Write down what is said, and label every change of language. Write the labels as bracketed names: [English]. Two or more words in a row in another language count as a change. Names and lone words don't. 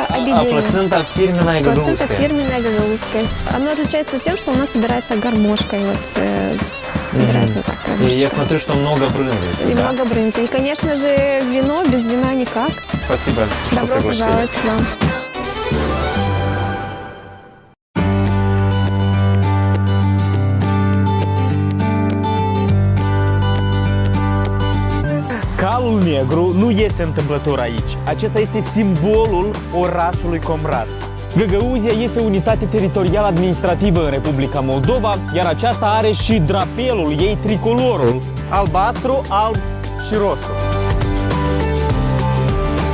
[Russian] А объединение. плацента фирменная Плацента гагаузская? фирменная гагаузская. Оно отличается тем, что у нас собирается гармошкой. Вот, собирается так И гармошечка. я смотрю, что много брынзы. И да? много брынзы. И, конечно же, вино, без вина никак. Спасибо, что Добро пригласили. пожаловать к нам. [Romanian] Calul negru nu este întâmplător aici. Acesta este simbolul orașului Comrat. Găgăuzia este unitate teritorială administrativă în Republica Moldova, iar aceasta are și drapelul ei, tricolorul, albastru, alb și roșu.